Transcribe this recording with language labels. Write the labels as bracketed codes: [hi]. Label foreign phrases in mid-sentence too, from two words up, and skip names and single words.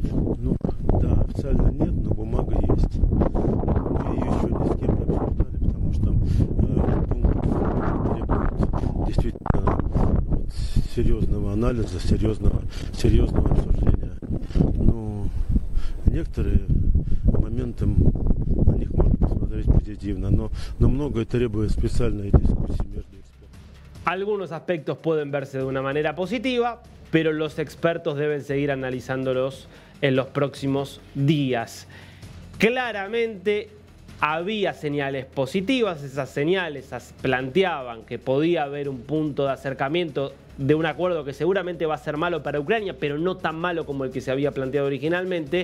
[ru] Ну, да, официально нет, но бумага есть. Мы ее еще ни с кем не обсуждали, потому что пункт требует действительно серьезного анализа, серьезного обсуждения. Ну, некоторые моменты, на них можно посмотреть позитивно, но многое требует специальной дискуссии между экспертами. [es] Algunos aspectos pueden verse de una manera positiva, pero los expertos deben seguir analizándolos en los próximos días. Claramente había señales positivas, esas señales planteaban que podía haber un punto de acercamiento de un acuerdo que seguramente va a ser malo para Ucrania, pero no tan malo como el que se había planteado originalmente.